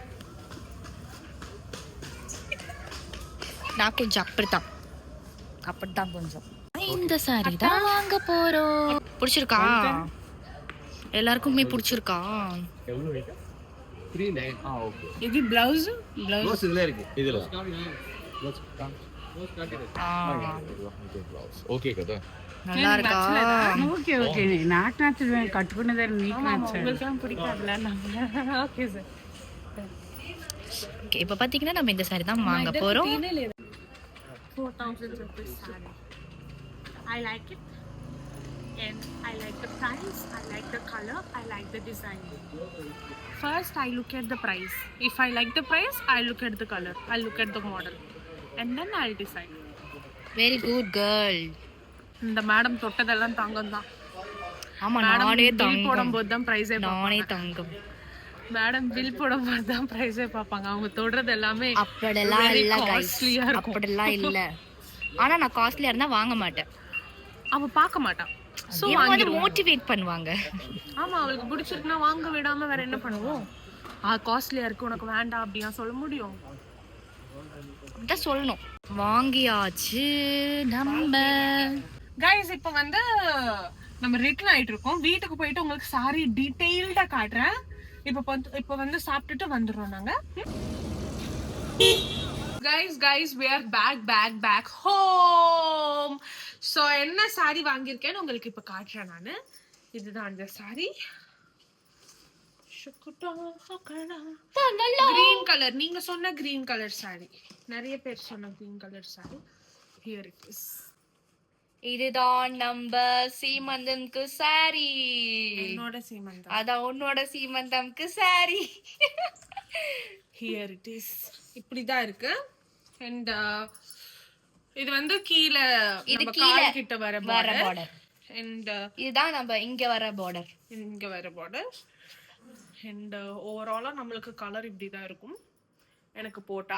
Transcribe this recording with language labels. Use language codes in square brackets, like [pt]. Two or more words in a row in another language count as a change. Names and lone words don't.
[ta] நான் கொஞ்சம் அப்படித்தான் கொஞ்சம் இந்த சாரி தான் வாங்க போகிறோம். பிடிச்சிருக்கா? எல்லாருக்குமே பிடிச்சிருக்கா? இது பிளவுஸ் இதுல இருக்கு. இதுல [te] ఓకే కదా? [ta] நல்லா இருக்கா? [te] ఓకే ఓకే. నాకు నచ్చదు, కట్టుకునేదాన్ని నీకు నచ్చదు. [ta] பிடிக்காதுல. ஓகே சார். ஓகே, இப்போ பார்த்தீங்கன்னா நம்ம இந்த சாரி தான் வாங்க போகிறோம். [en] 4,000 rupees saree. I like it and I like the price, I like the color, I like the design. First I look at the price. If I like the price, I look at the color, I look at the model and then I'll decide. very good girl. [ta] இந்த மேடம் தொட்டதெல்லாம் தங்கம் தான். ஆமா, நானே தங்கம் போடும்போது தான் பிரைஸே நானே தங்கம். மேடம் பில் போடும்போது தான் பிரைஸே பார்ப்பாங்க. அவங்க தொடுறது எல்லாமே அப்படிலாம் இல்ல கைஸ், காஸ்ட்லியா இருக்கும். அப்படிலாம் இல்ல. ஆனா நான் காஸ்ட்லியா இருந்தா வாங்க மாட்டேன். அவ பார்க்க மாட்டான். சோ வாங்கி மோட்டிவேட் பண்ணுவாங்க. ஆமா, அவளுக்கு பிடிச்சிருக்குன்னா வாங்க விடாம வேற என்ன பண்ணுவோம்? காஸ்ட்லியா இருக்கு உனக்கு வேண்டாம் அப்படியா சொல்ல முடியும்? அப்படிதான் சொல்லணும். வாங்கியாச்சு நம்ம. கைஸ் இப்போ வந்து நம்ம ரிட்டர்ன் ஆயிட்டு இருக்கோம். வீட்டுக்கு போயிட்டு உங்களுக்கு சாரி டீடைல்டா காட்டுறேன். இப்போ வந்து சாப்பிட்டுட்டு வந்துடுறோம் நாங்க. [en] guys we are back home. [ta] so என்ன சாரி வாங்கியிருக்கேன்னு உங்களுக்கு இப்போ காட்டுறேன் நானு. இதுதான் அந்த சாரி. [en] green colour, [ta] நீங்க சொன்ன [en] green colour saree. [ta] நிறைய பேர் சொன்ன [en] green colour saree. here it is. [ta] இதுதான் நம்ம சீமந்தம்க்கு சாரி. என்னோட சீமந்தம். அதான் உன்னோட சீமந்தம்க்கு சாரி. [en] here it is. [ta] இப்படிதான் இருக்கு. அண்ட் இது வந்து கீழே இது நம்ம கீழே கால் கிட்ட வர பார்டர். அண்ட் இதுதான் நம்ம இங்க வர பார்டர். இங்க வர பார்டர். அண்ட் ஓவராலா நம்மளுக்கு கலர் இப்படிதான் இருக்கும் எனக்கு போட்டா.